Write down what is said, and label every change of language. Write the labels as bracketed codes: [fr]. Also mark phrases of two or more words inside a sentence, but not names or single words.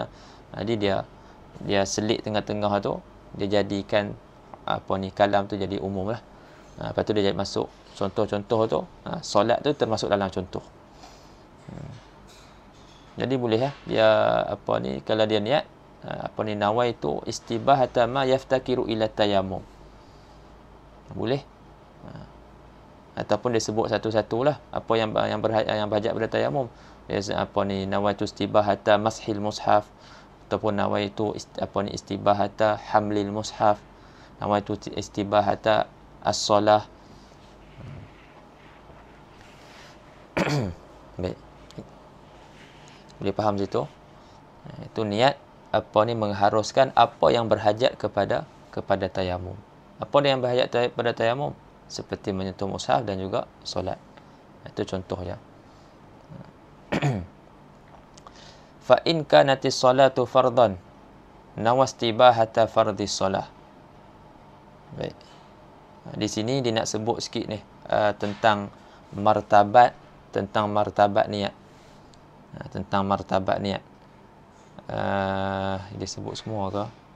[ms] Jadi dia selit tengah-tengah tu, dia jadikan kalam tu jadi umum lah. Lepas tu dia masuk contoh-contoh tu. Solat tu termasuk dalam contoh. Jadi boleh dia kalau dia niat [ar] نويت استباحة ما يفتقر إلى التيمم. [ms] Boleh. Ataupun dia sebut satu-satulah apa yang berhajat pada tayamum. [ar] Dia نويت استباحة مس المصحف, ataupun نويت استباحة حمل المصحف, نويت استباحة الصلاة. [ms] Baik. Boleh faham situ? Itu niat mengharuskan apa yang berhajat kepada tayamum. Apa yang berhajat kepada tayamum? Seperti menyentuh mushaf dan juga solat. Itu contohnya. [ar] فإن كانت الصلاة فرضا نوى استباحة فرض الصلاة. [ms] Baik. Di sini dia nak sebut sikit ni tentang martabat niat. Tentang martabat niat. Dia sebut semua ke?